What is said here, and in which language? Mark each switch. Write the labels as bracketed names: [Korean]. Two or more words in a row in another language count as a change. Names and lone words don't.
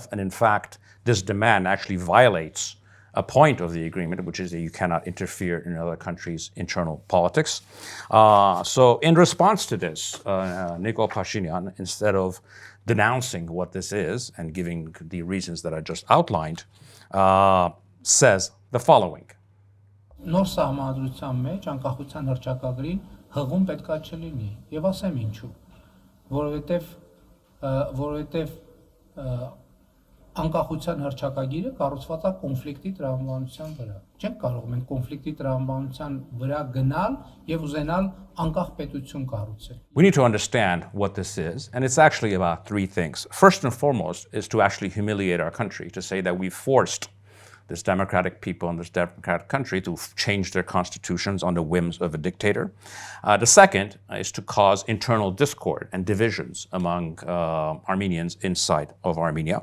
[English] And in fact, this demand actually violates a point of the agreement, which is that you cannot interfere in another country's internal politics. So in response to this, Nikol Pashinyan, instead of denouncing what this is and giving the reasons that I just outlined, says the following. [Armenian] Նոր սահմանադրության մեջ անկախության հռչակագրին հղում պետքա չլինի եւ ասեմ ինչու որովհետեւ անկախության հռչակագիրը կառուցված է կոնֆլիկտի տրամաբանության վրա չենք կարող մենք կոնֆլիկտի տրամաբանության վրա գնալ եւ ուզենալ անկախ պետություն կառուցել. [English] We need to understand what this is, and it's actually about three things. First and foremost is to actually humiliate our country, to say that we forced this democratic people in this democratic country to change their constitutions on the whims of a dictator. The second is to cause internal discord and divisions among Armenians inside of Armenia.